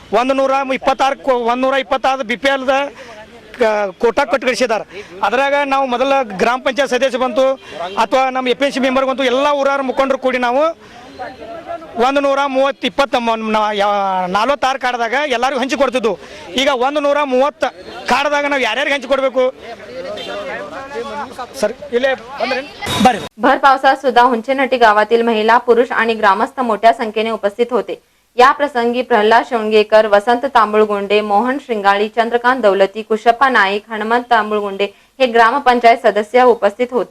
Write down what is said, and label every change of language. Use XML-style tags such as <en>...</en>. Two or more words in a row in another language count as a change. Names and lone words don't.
<kn>126 BPL ಕೋಟಾ ಕಟ್ಟಿಸಿದ್ದಾರೆ. ಅದ್ರಾಗ ನಾವು ಮೊದಲ ಗ್ರಾಮ ಪಂಚಾಯತ್ ಸದಸ್ಯ ಬಂತು ಅಥವಾ ನಮ್ಮ APMC ಮೆಂಬರ್ ಬಂತು ಎಲ್ಲ ಊರಾರ ಮುಖಂಡರು ಕೂಡಿ ನಾವು 146 ಕಾರ್ಡ್ದಾಗ ಎಲ್ಲರಿಗೂ ಹಂಚಿಕೊಡ್ತಿದ್ವು. ಈಗ 130 ಕಾರ್ಡ್ದಾಗ ನಾವು ಯಾರ್ಯಾರಿಗೆ ಹಂಚಿಕೊಡ್ಬೇಕು सर बरे.</kn> <mr>भर पावसात सुद्धा हुंचेनहट्टी गावातील महिला, पुरुष आणि ग्रामस्थ मोठ्या संख्येने उपस्थित होते. या प्रसंगी प्रल्हाद शेवणगेकर, वसंत तांबुळगुंडे, मोहन श्रिंगाळी, चंद्रकांत दौलती, कुशप्पा नाईक, हनुमंत तांबुळगुंडे हे ग्रामपंचायत सदस्य उपस्थित होते.</mr>